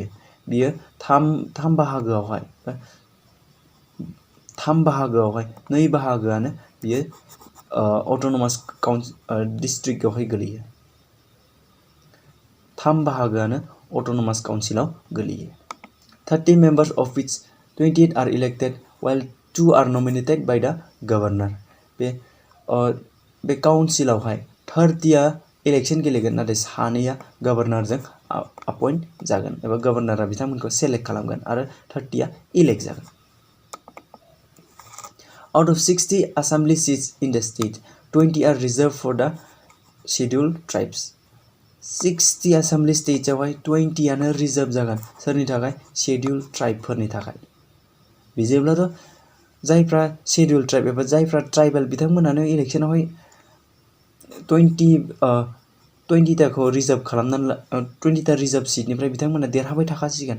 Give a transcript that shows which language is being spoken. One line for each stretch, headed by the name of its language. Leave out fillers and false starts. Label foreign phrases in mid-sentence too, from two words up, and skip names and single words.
Bodo: बियो 3 बाहागोआवहाय 2 बाहागोआनो बियो
English: autonomous districtआवहाय
Bodo: गोलैयो। 3 बाहागोआनो
English: autonomous councilाव
Bodo: गोलैयो।
English: 30 members of which 28 are elected while 2 are nominated by the governor।
Bodo: बे काउन्सिलावहाय 30आ इलेक्शन गेलेगोन, नाथाय 2आ गभर्नरजों अपइन्ट जागोन एबा गभर्नरा बिथांमोनखौ सेलेक्ट खालामगोन आरो 30आ इलेक्ट जागोन।
English: Out of 60 assembly seats in the state, 20 are reserved for the scheduled tribes।
Bodo: 60 assembly stateआवहाय 20आनो रिजार्भ जागोन। सोरनि थाखाय?
English: scheduled tribeफोरनि
Bodo: थाखाय। बिदिब्लाथ' जायफ्रा
English: scheduled tribe
Bodo: एबा जायफ्रा ट्राइबेल बिथांमोनानो इलेक्शनावहाय 20टाखौ रिजार्भ खालामनानै 20टा
English: reserve seatनिफ्राय
Bodo: बिथांमोना देरहाबाय थाखासिगोन।